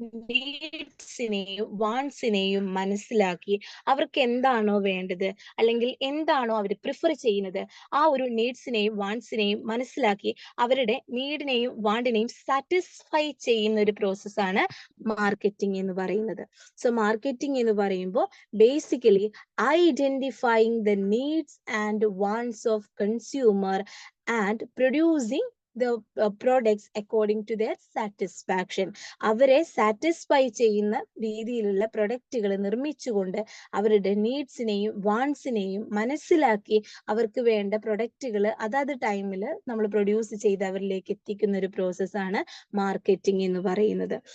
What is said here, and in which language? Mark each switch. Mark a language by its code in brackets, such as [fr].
[ml] നീഡ്സിനെയും വാണ്ട്സിനെയും മനസ്സിലാക്കി അവർക്ക് എന്താണോ വേണ്ടത് അല്ലെങ്കിൽ എന്താണോ അവർ പ്രിഫർ ചെയ്യുന്നത് ആ ഒരു നീഡ്സിനെയും വാണ്ട്സിനെയും മനസ്സിലാക്കി അവരുടെ നീഡിനെയും വാണ്ടിനെയും സാറ്റിസ്ഫൈ ചെയ്യുന്ന ഒരു പ്രോസസ്സാണ് മാർക്കറ്റിംഗ് എന്ന് പറയുന്നത്. [en] so marketing [ml] എന്ന് പറയുമ്പോൾ [en] Basically identifying the needs and wants of consumer and producing the products according to their satisfaction. [ml] അവരെ സാറ്റിസ്ഫൈ ചെയ്യുന്ന രീതിയിലുള്ള പ്രൊഡക്റ്റുകൾ നിർമ്മിച്ചുകൊണ്ട് അവരുടെ നീഡ്സിനെയും വാൺസിനെയും മനസ്സിലാക്കി അവർക്ക് വേണ്ട പ്രൊഡക്റ്റുകൾ അതാത് ടൈമിൽ നമ്മൾ പ്രൊഡ്യൂസ് ചെയ്ത് അവരിലേക്ക് എത്തിക്കുന്ന ഒരു പ്രോസസ്സാണ് മാർക്കറ്റിംഗ് എന്ന് പറയുന്നത്.